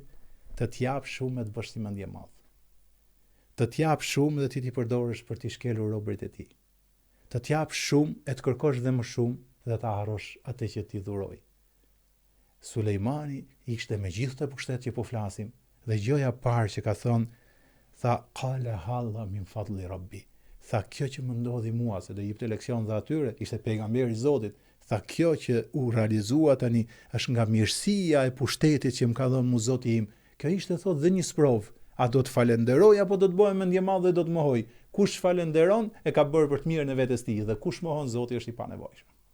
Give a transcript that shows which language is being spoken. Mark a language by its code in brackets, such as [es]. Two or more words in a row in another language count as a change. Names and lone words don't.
[sq] Të t'jap shumë e të bësh si mendje madh. Të t'jap shumë dhe ti t'i përdorësh për t'i shkelur robërit e tij. Të t'jap shumë e të kërkosh dhe më shumë dhe ta harrosh atë që t'i dhuroi. Sulejmani ishte me gjithë të pushtet që po flasim, dhe gjoja parë që ka thonë, tha, [ar] قال هذا من فضل ربي. [sq] Tha, kjo që më ndodhi mua, se do jepte leksion dhe atyre, ishte pejgamberi i Zotit, tha, kjo që u realizua tani është nga mirësia e pushtetit që më ka dhënë mu Zoti im. Kjo ishte thot dhe një sprov. A do të falenderoj apo do të bëhem mendje madhe dhe do të mohoj? Kush falenderon e ka bërë për të mirën e vetes tij, dhe kush mohon Zoti është i panevojshëm.